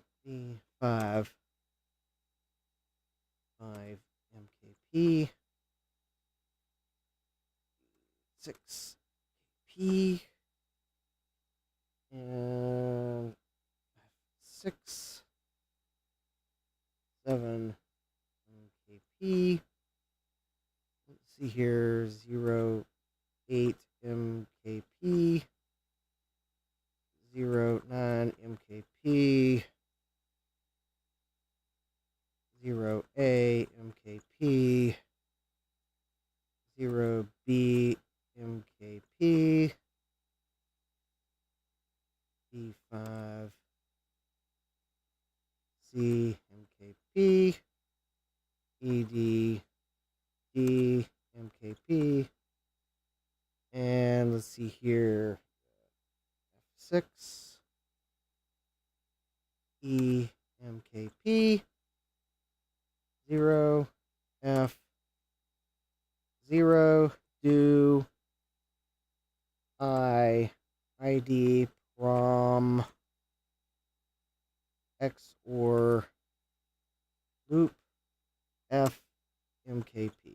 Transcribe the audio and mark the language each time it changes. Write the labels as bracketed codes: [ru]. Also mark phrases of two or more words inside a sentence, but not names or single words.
[en] B5 MKP 6P and 6 7 MKP. Let's see here, 08 MKP 09 MKP 0A MKP 0B MKP B5 C MKP ED D MKP, and let's see here, F6 E MKP 0 F 0 do ID prom X or loop F MKP.